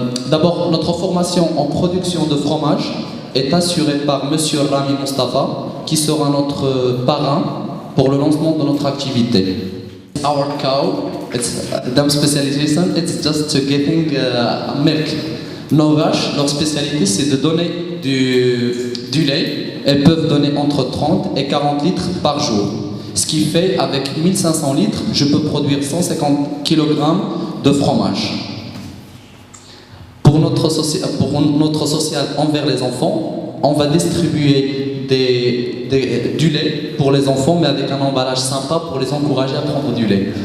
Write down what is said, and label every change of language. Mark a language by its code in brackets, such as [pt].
[fr] D'abord, notre formation en production de fromage est assurée par Monsieur Rami Mustafa, qui sera notre parrain pour le lancement de notre activité. [en] Our cow, it's their specialization, it's just getting milk. [fr] Nos vaches, leur spécialité, c'est de donner du lait. Elles peuvent donner entre 30 et 40 litres par jour. Ce qui fait, avec 1500 litres, je peux produire 150 kg de fromage. Pour notre social envers les enfants, on va distribuer du lait pour les enfants, mais avec un emballage sympa pour les encourager à prendre du lait.